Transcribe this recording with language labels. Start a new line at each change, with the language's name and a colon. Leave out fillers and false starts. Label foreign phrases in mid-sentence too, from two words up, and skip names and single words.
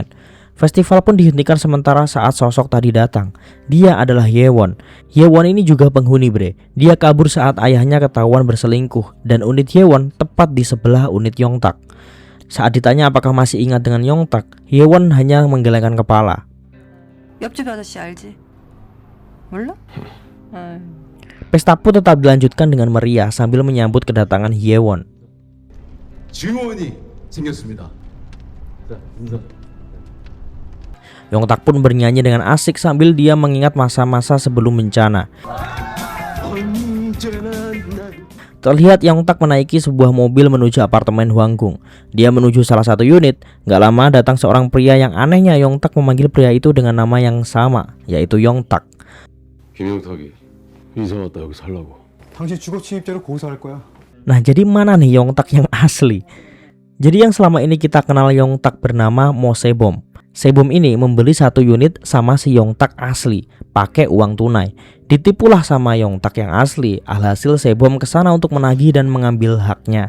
Indonesian: Festival pun dihentikan sementara saat sosok tadi datang. Dia adalah Yewon. Yewon ini juga penghuni bre. Dia kabur saat ayahnya ketahuan berselingkuh, dan unit Yewon tepat di sebelah unit Yongtak. Saat ditanya apakah masih ingat dengan Yongtak, Yewon hanya menggelengkan kepala.
Korean: 옆집 아저씨 알지? 몰라?
Indonesian: Pesta pun tetap dilanjutkan dengan meriah sambil menyambut kedatangan Hyewon.
Korean: 증오원이 생겼습니다.
Indonesian: Yongtak pun bernyanyi dengan asik sambil dia mengingat masa-masa sebelum bencana. Terlihat Yongtak menaiki sebuah mobil menuju apartemen Hwanggung. Dia menuju salah satu unit. Gak lama datang seorang pria yang anehnya Yongtak memanggil pria itu dengan nama yang sama, yaitu Yongtak.
Korean: 김영탁이 이사 왔다 여기 살라고. 당신 주거 침입죄로 고소할 거야.
Indonesian: Nah, jadi mana nih Yongtak yang asli? Jadi yang selama ini kita kenal Yongtak bernama Mo Sebom. Sebom ini membeli satu unit sama si Yongtak asli, pakai uang tunai. Ditipulah sama Yongtak yang asli. Alhasil Sebom kesana untuk menagih dan mengambil haknya.